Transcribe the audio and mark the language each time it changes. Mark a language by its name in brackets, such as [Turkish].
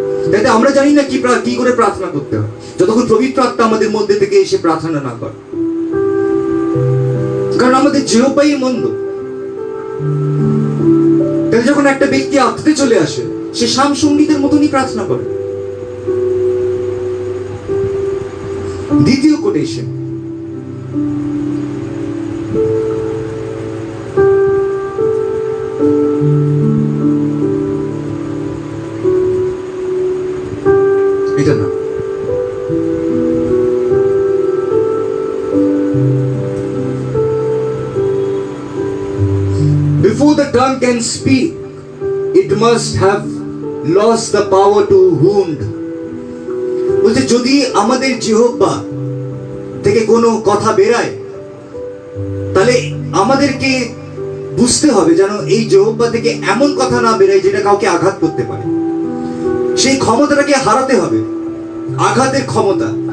[Bangla] তাই আমরা জানি না কি করে প্রার্থনা করতে হয় যতক্ষণ পবিত্র আত্মা আমাদের মধ্যে থেকে এসে প্রার্থনা না করে। কারণ আমাদের জিহ্বাই মন্দ। তাই যখন একটা ব্যক্তি আত্মাতে চলে আসে, সে শামসঙ্গীতের মতনই প্রার্থনা করে। দ্বিতীয় কোটেশন, এটা না, [English] before the tongue can speak, it must have lost the power to wound. [Bangla] বলছে যদি আমাদের জিহ্বা থেকে কোনো কথা বেরায়, তাহলে আমাদেরকে বুঝতে হবে যেন এই জিহ্বা থেকে এমন কথা না বেরায় যেটা কাউকে আঘাত করতে পারে। সেই ক্ষমতাটাকে হারাতে হবে, আঘাতের ক্ষমতা।